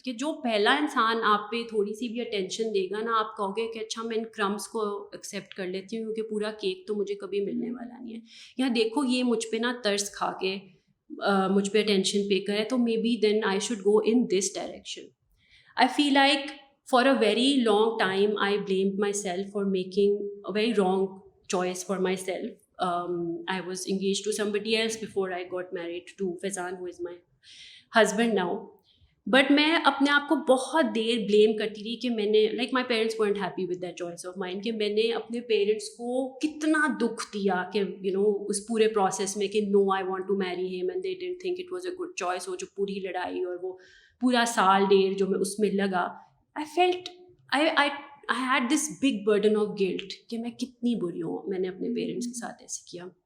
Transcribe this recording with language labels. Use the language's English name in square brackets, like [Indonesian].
[Urdu] کہ جو پہلا انسان آپ پہ تھوڑی سی بھی اٹینشن دے گا نا, آپ کہو گے کہ اچھا میں ان کرمس کو ایکسیپٹ کر لیتی ہوں کیونکہ پورا کیک تو مجھے کبھی ملنے والا نہیں ہے, یا دیکھو یہ مجھ پہ نا ترس کھا کے مجھ پہ اٹینشن پے کرے, تو [English] May be then I should go in this direction. I feel like for a very long time, I blamed myself for making a very wrong choice for myself. I was engaged to somebody else before I got married to Faizan, who is my husband now. [Urdu] But میں اپنے آپ کو بہت دیر blame کرتی رہی کہ میں نے like [English] my parents weren't happy with that choice of mine, [Urdu] کہ میں نے اپنے پیرنٹس کو کتنا دکھ دیا کہ اس پورے پروسیس میں کہ [English] no, I want to marry him and they didn't think it was a good choice. [Urdu] وہ جو پوری لڑائی اور وہ پورا سال ڈیڑھ جو میں اس میں لگا, [English] I felt I had this big burden of guilt [Urdu] کہ میں کتنی بری ہوں, میں نے اپنے پیرنٹس کے ساتھ ایسے کیا.